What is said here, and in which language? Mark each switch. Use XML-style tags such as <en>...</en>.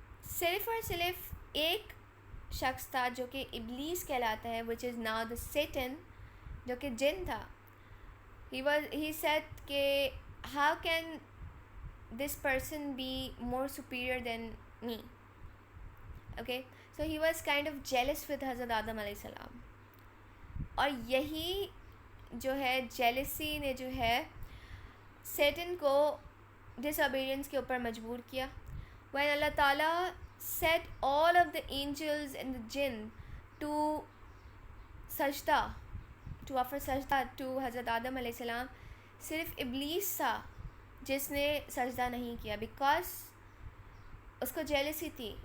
<ur>صرف اور صرف ایک شخص تھا جو کہ ابلیس کہلاتا ہے,</ur> <en>which is now the Satan,</en> <ur>جو کہ جن تھا.</ur> <en>he said کہ how can this person be more superior than me. Okay, so he was kind of jealous with</en> <ur>حضرت آدم علیہ السلام, اور یہی جو ہے jealousy نے جو ہے سیٹن کو ڈس اوبیڈینس کے اوپر مجبور کیا.</ur> <en>when</en> <ur>اللہ تعالیٰ</ur> <en>set all of the angels and the jinn to</en> <ur>سجدہ, to offer سجدہ to حضرت آدم علیہ السلام, صرف ابلیس تھا جس نے سجدہ نہیں کیا, بیکاز اس کو جیلسی تھی.</ur>